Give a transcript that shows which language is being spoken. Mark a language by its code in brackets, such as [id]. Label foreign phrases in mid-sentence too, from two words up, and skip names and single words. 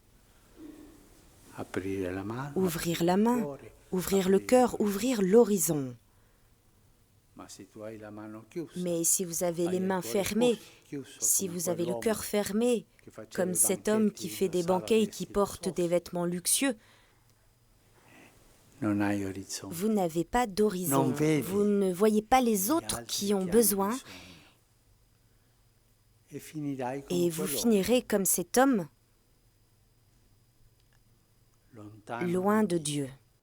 [fr] Ouvrir la main, ouvrir le cœur, ouvrir l'horizon. Mais si vous avez les mains fermées, si vous avez le cœur fermé, comme cet homme qui fait des banquets et qui porte des vêtements luxueux, [it] non hai orizzonti. [fr] Vous n'avez pas d'horizon, [it] Non vedi [fr] vous ne voyez pas les autres [it] altri [fr] qui ont [it] hanno [fr] besoin, [it] bisogno. E finirai come [fr] et vous [it] quell'uomo, [fr] finirez comme cet homme, [it] lontano [fr] loin [it] da [fr] de [it] Dio. [fr] Dieu.